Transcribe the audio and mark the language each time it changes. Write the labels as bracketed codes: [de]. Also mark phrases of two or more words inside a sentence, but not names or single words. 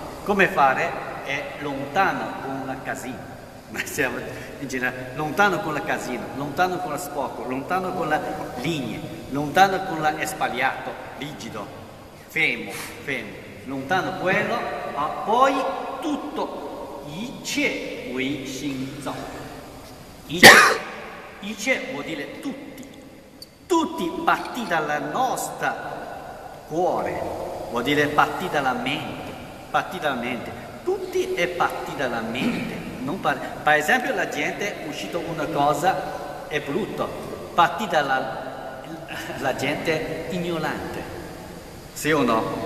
[it] Come fare? È lontano con la casina. Ma siamo in generale lontano con la casina, lontano con la sporco, lontano con la linea, lontano con la sbagliato, rigido, fermo, lontano quello, ma poi tutto, [zh] 一切唯心造. [it] 一切 vuol dire tutti parti dalla nostra cuore, vuol dire parti dalla mente, tutti è parti dalla mente. Per esempio la gente è uscito una cosa è brutto, parti dalla la gente ignorante, sì o no?